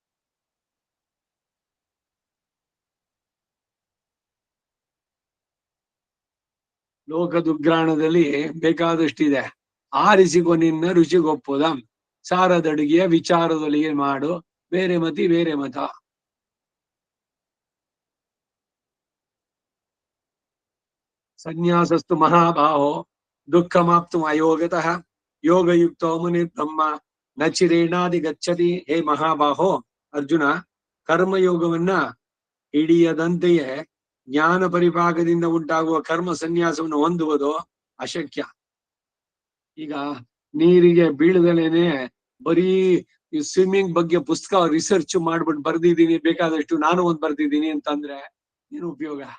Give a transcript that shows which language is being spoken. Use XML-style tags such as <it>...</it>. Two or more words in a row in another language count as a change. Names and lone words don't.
<kn>ಲೋಕದುಗ್ರಾಣದಲ್ಲಿ ಬೇಕಾದಷ್ಟಿದೆ. ಆರಿಸಿಕೊ ನಿನ್ನ ರುಚಿಗೊಪ್ಪುದಂ ಸಾರದಡುಗೆಯ ವಿಚಾರದೊಳಗೆ ಮಾಡು ಬೇರೆ ಮತಿ ಬೇರೆ ಮತ.</kn> <sa>ಸನ್ಯಾಸಸ್ತು ಮಹಾಬಾಹೋ ದುಃಖಮಾಪ್ತು ಅಯೋಗತಃ ಯೋಗಯುಕ್ತೋ ಮುನಿ ಬ್ರಹ್ಮ ನ ಚಿರೇಣಾದಿ ಗಚ್ಚತಿ. ಹೇ ಮಹಾಬಾಹೋ ಅರ್ಜುನ,</sa> <kn>ಕರ್ಮಯೋಗವನ್ನ ಹಿಡಿಯದಂತೆಯೇ ಜ್ಞಾನ ಪರಿಪಾಕದಿಂದ ಉಂಟಾಗುವ ಕರ್ಮ ಸನ್ಯಾಸವನ್ನು ಹೊಂದುವುದು ಅಶಕ್ಯ. ಈಗ ನೀರಿಗೆ ಬೀಳದಲೇನೆ ಬರೀ ಸ್ವಿಮ್ಮಿಂಗ್ ಬಗ್ಗೆ ಪುಸ್ತಕ ರಿಸರ್ಚ್ ಮಾಡ್ಬಿಟ್ಟು ಬರ್ದಿದ್ದೀನಿ, ಬೇಕಾದಷ್ಟು ನಾನು ಒಂದ್ ಬರ್ದಿದ್ದೀನಿ ಅಂತಂದ್ರೆ ಏನು ಉಪಯೋಗ?</kn>